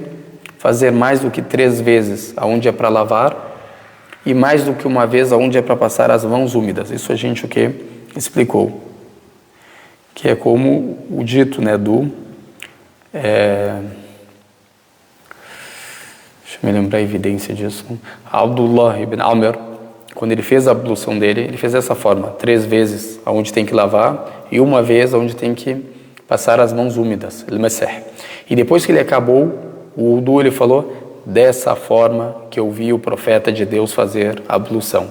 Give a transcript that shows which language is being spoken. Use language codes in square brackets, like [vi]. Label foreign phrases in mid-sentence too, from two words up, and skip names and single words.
[pt] Fazer mais do que 3 vezes aonde é para lavar e mais do que uma vez aonde é para passar as mãos úmidas. Isso a gente o quê? Explicou. Que é como o dito, né, deixa eu me lembrar a evidência disso. Abdullah ibn Amr, quando ele fez a ablução dele, ele fez dessa forma: 3 vezes aonde tem que lavar e uma vez aonde tem que passar as mãos úmidas, al-masah. E depois que ele acabou o wudu, ele falou: dessa forma que eu vi o profeta de Deus fazer a ablução.